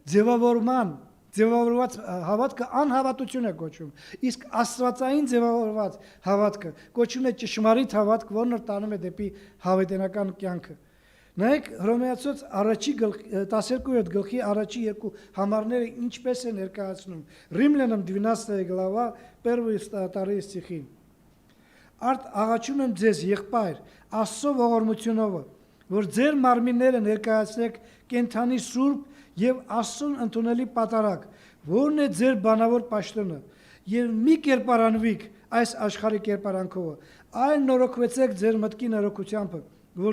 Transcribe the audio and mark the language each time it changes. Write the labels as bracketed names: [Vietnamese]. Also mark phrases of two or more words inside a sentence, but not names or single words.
[Armenian] ձևավորված հավատքը անհավատություն է կոչվում, իսկ աստվածային ձևավորված հավատքը կոչվում է ճշմարիտ հավատք, որն որ տանում է դեպի հավիտենական կյանքը։ Նայեք Հռոմեացոց 12-րդ գլխի առաջի երկու համարները ինչպես է ներկայացնում։ [Russian] Римлянам 12 глава 1 и 2 стихи։ [Armenian] Արդ աղաչում եմ ձեզ եղբայր, Աստծո ողորմությունով, որ ձեր մարմինները ներկայացնեք կենթանի սուրբ եւ Աստծուն ընդունելի պատարագ, որն է ձեր բանավոր պաշտոնը, եւ մի կերպարանվիք այս աշխարհի կերպարանքով, այլ նորոգվեցեք ձեր մտքի նորոգությամբ, որ